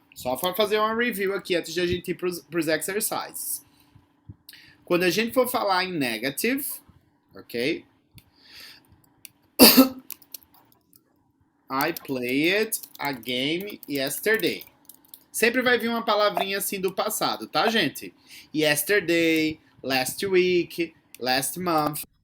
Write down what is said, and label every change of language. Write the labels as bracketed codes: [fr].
[pt] Só para fazer uma review aqui antes de a gente ir para os exercises. Quando a gente for falar em negative, ok? [en] I played a game yesterday. [pt] Sempre vai vir uma palavrinha assim do passado, tá, gente? [en] Yesterday, last week, last month.